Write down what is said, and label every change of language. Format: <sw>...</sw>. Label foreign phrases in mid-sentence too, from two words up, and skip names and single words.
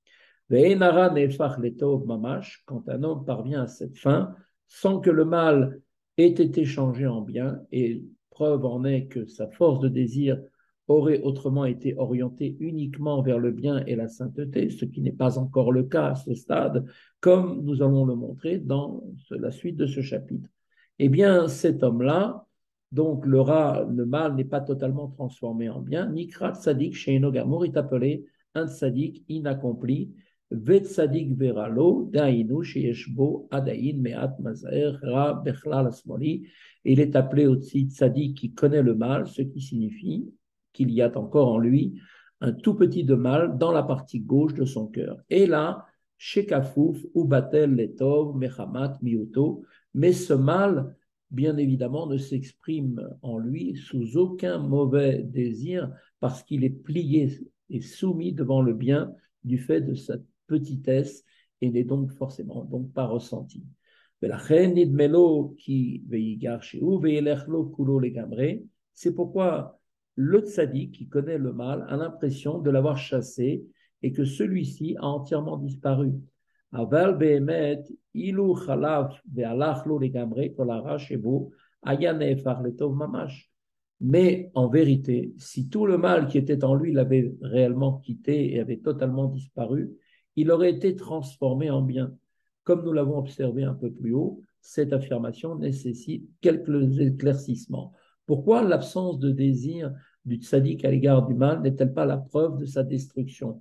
<fr>Quand un homme parvient à cette fin, sans que le mal ait été changé en bien, et preuve en est que sa force de désir aurait autrement été orientée uniquement vers le bien et la sainteté, ce qui n'est pas encore le cas à ce stade, comme nous allons le montrer dans la suite de ce chapitre. Eh bien, cet homme-là, donc le mal n'est pas totalement transformé en bien.</fr> <he>נקרא צדיק שאינו גמור</he> <fr>est appelé un Tzadik inaccompli,</fr> <he>וצדיק ורע דהיינו שיש בו עדיין מעט מזער רע בכלל השמאלי.</he> <fr>Il est appelé aussi tzadik qui connaît le mal, ce qui signifie qu'il y a encore en lui un tout petit de mal dans la partie gauche de son cœur. Et là,</fr> <he>שכפוף ובטל לטוב מחמת מיעוטו,</he> <fr>mais ce mal, bien évidemment, ne s'exprime en lui sous aucun mauvais désir parce qu'il est plié et soumis devant le bien du fait de sa petitesse et n'est donc forcément donc pas ressenti. C'est pourquoi le tzaddik qui connaît le mal a l'impression de l'avoir chassé et que celui-ci a entièrement disparu.</fr> <he>אבל באמת, אילו חלף והלך לו לגמרי כל הרע שבו, היה נהפך לטוב ממש.</he> <fr>Mais en vérité, si tout le mal qui était en lui l'avait réellement quitté et avait totalement disparu, il aurait été transformé en bien. Comme nous l'avons observé un peu plus haut, cette affirmation nécessite quelques éclaircissements. Pourquoi l'absence de désir du tzaddik à l'égard du mal n'est-elle pas la preuve de sa destruction?</fr>